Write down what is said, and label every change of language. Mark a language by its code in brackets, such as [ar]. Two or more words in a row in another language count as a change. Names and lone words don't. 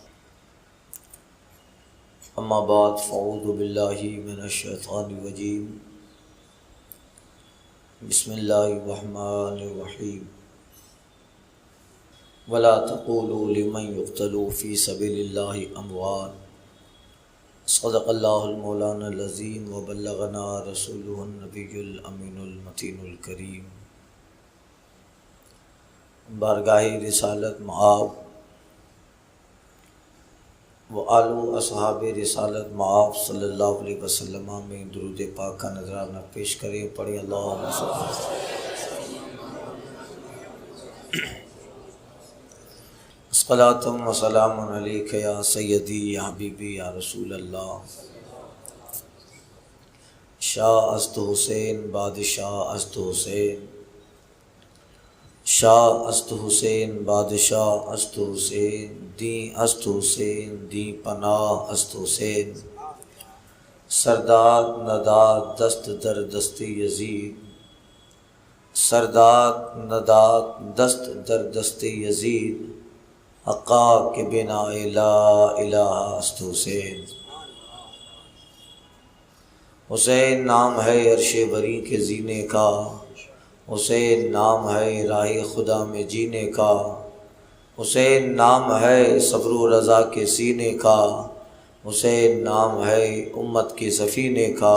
[ar] اما بعد فاعوذ باللہ من الشیطان الرجیم، بسم اللہ الرحمن الرحیم۔ ولا تقولوا لمن يقتل في سبيل الله اموات، صدق اللہ المولانا العظیم وبلغنا رسوله النبی الامین المتین الکریم۔ [ur] بارگاہ رسالت معاب و آلو اصحاب رسالت معاب صلی اللہ علیہ وسلم میں درود پاک کا نذرانہ پیش کریں۔ پڑھیں [ar] اللہم صل صلاۃ و سلام علیک یا سیدی یا حبیبی یا رسول اللہ۔ [fa] شاہ است حسین بادشاہ است حسین، شاہ است حسین بادشاہ است حسین، دین است حسین دین پناہ است حسین۔ سردار نداد دست در دست یزید، سردار نداد دست در دست یزید، حقا کے بنا لا الہ است حسین۔ [ur] حسین نام ہے عرش بری کے زینے کا، حسین نام ہے راہ خدا میں جینے کا، حسین نام ہے صبر و رضا کے سینے کا، حسین نام ہے امت کے سفینے کا۔